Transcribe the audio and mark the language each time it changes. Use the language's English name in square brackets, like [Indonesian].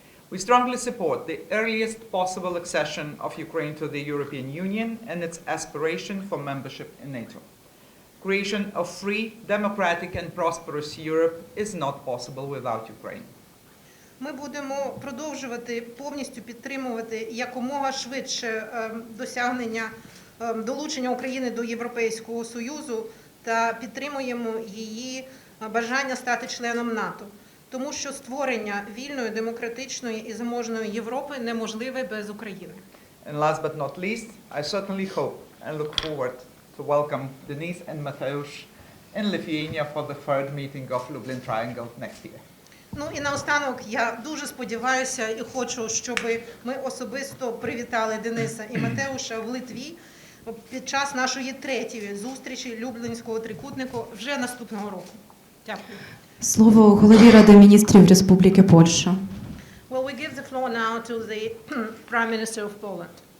[English] We strongly support the earliest possible accession of Ukraine to the European Union and its aspiration for membership in NATO. Creation of free, democratic and prosperous Europe is not possible without Ukraine. [Ukrainian] Ми будемо продовжувати повністю підтримувати якомога швидше досягнення долучення України до Європейського Союзу та підтримуємо її бажання стати членом НАТО. Тому що створення вільної, демократичної і заможної Європи неможливе без України. And last but not least, I certainly hope and look forward to welcome Denise and Mateusz in Lithuania for the third meeting of Lublin Triangle next year. Ну і наостанок я дуже сподіваюся і хочу, щоб ми особисто привітали Дениса і Матеуша в Литві під час нашої 3-ї зустрічі Люблінського трикутнику вже наступного року. Дякую. Слово голові Ради міністрів Республіки Польща. [English] Well, we give the floor now to the Prime Minister of Poland.